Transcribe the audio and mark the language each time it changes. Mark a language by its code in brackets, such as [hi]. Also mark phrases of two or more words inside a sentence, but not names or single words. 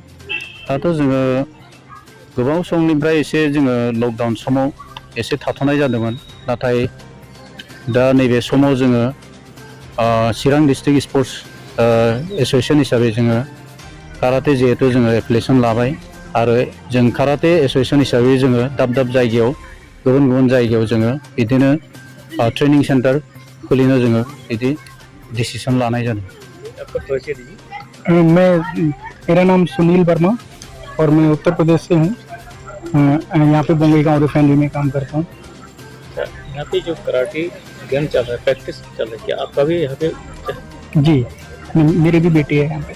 [brx] दाथ' जोङो गोबां समनिफ्राय एसे जोङो लकडाउन समाव एसे थाथ'नाय जादोंमोन नाथाय दा नैबे समाव जोङो चिरां [en] district sports association [brx] हिसाबै जोङो काराटे जिहेतु जोङो एप्लिकेसन लाबाय आरो जों [en] karate association [brx] हिसाबै जोङो दाब दाब जायगायाव गुबुन जायगायाव जोङो बिदिनो [en] training centre [brx] खुलिनो जोङो बिदि डिसिसन लानाय जादों [hi] मेरा नाम सुनील वर्मा और मैं उत्तर प्रदेश से हूँ यहाँ पे बंगईगांव रिफाइनरी में काम करता हूँ यहाँ पे जो कराटे गेम चल रहा है प्रैक्टिस चल रही है आपका भी यहाँ पे जी मेरी भी बेटी है यहाँ पे